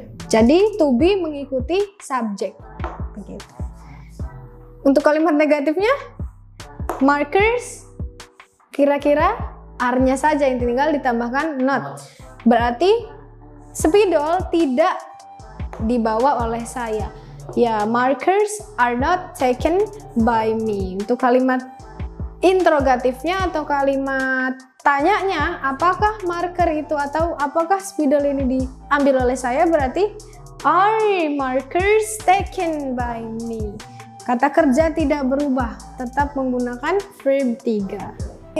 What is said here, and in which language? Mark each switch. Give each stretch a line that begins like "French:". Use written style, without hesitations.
Indonesian: Jadi to be mengikuti subjek. Begitu. Untuk kalimat negatifnya, markers kira-kira are-nya saja yang tinggal ditambahkan not. Berarti spidol tidak dibawa oleh saya.
English: Ya, markers are not taken by me.
Indonesian: Untuk kalimat interrogatifnya atau kalimat tanyanya, apakah marker itu atau apakah spidol ini diambil oleh saya, berarti
English: are markers taken by me.
Indonesian: Kata kerja tidak berubah, tetap menggunakan verb 3.